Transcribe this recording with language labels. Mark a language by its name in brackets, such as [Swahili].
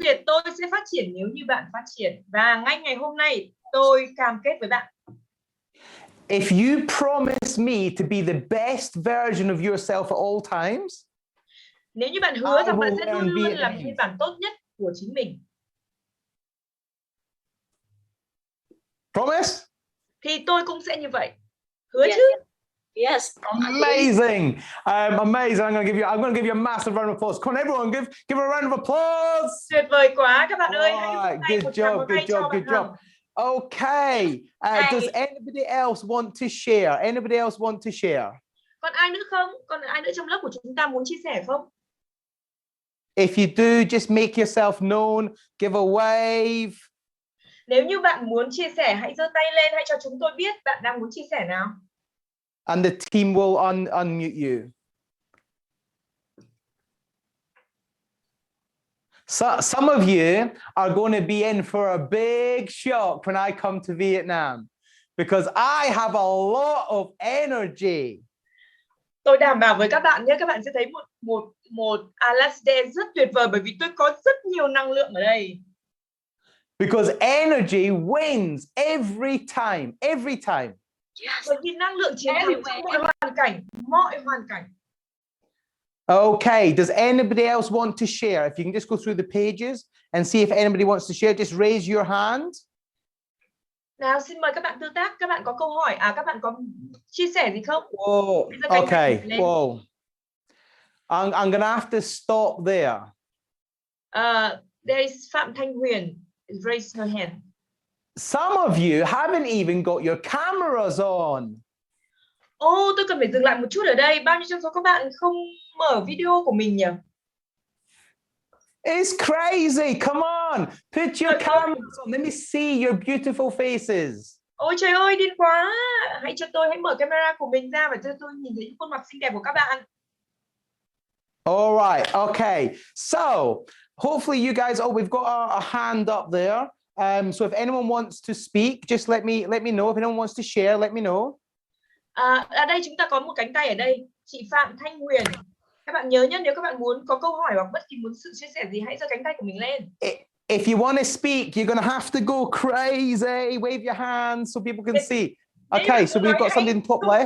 [Vietnamese] Việt, tôi sẽ phát triển nếu như bạn phát triển. Và ngay ngày hôm nay, tôi cam kết với bạn. [English] If you promise me to be the best version of yourself at all times, [Vietnamese] nếu như bạn hứa rằng bạn sẽ luôn luôn làm phiên bản tốt nhất của chính mình. [English] Promise? [Vietnamese] Thì tôi cũng sẽ như vậy. Hứa [English] yes, [Vietnamese] chứ? [English] Yes. Amazing. Amazing. I'm going to give you a massive round of applause. Come on, everyone, give a round of applause. [Vietnamese] Tuyệt vời quá các bạn ơi. [English] Good job. Okay. Does anybody else want to share? [Vietnamese] Còn ai nữa không? Còn ai nữa trong lớp của chúng ta muốn chia sẻ không? [English] If you do, just make yourself known. Give a wave. [Vietnamese] Nếu như bạn muốn chia sẻ, hãy giơ tay lên, hãy cho chúng tôi biết bạn đang muốn chia sẻ nào. [English] And the team will unmute you. So some of you are going to be in for a big shock when I come to Vietnam, because I have a lot of energy. [Vietnamese] Tôi đảm bảo với các bạn nhé, các bạn sẽ thấy một [English] last day [Vietnamese] rất tuyệt vời bởi vì tôi có rất nhiều năng lượng ở đây. [English] Because energy wins every time. Yes. [Vietnamese] Bởi vì năng lượng chiến thắng trong mọi hoàn cảnh. [English] Okay, does anybody else want to share? If you can just go through the pages and see if anybody wants to share, just raise your hand. [Vietnamese] Nào, xin mời các bạn tương tác, các bạn có câu hỏi, các bạn có chia sẻ gì không? [English] Whoa, okay, whoa. I'm gonna have to stop there. There is Phạm Thanh Huyền, raise her hand. Some of you haven't even got your cameras on. [Vietnamese] Tôi cần phải dừng lại một chút ở đây. Bao nhiêu trong số các bạn không mở video của mình nhỉ? [English] It's crazy. Come on. Put your cameras on. Let me see your beautiful faces. [Vietnamese] Ôi trời ơi, điên quá. Hãy mở camera của mình ra và cho tôi nhìn thấy những khuôn mặt xinh đẹp của các bạn. [English] All right. Okay. So, hopefully you guys, we've got a hand up there. So if anyone wants to speak, just let me know. If anyone wants to share, let me know. [Vietnamese] Ở đây chúng ta có một cánh tay ở đây. chị Phạm Thanh Huyền. Các bạn nhớ nhé, nếu các bạn muốn có câu hỏi hoặc bất kỳ muốn sự chia sẻ gì, hãy giơ cánh tay của mình lên. [English] If you want to speak, you're going to have to go crazy. Wave your hands so people can see. Okay, so we've got something top left.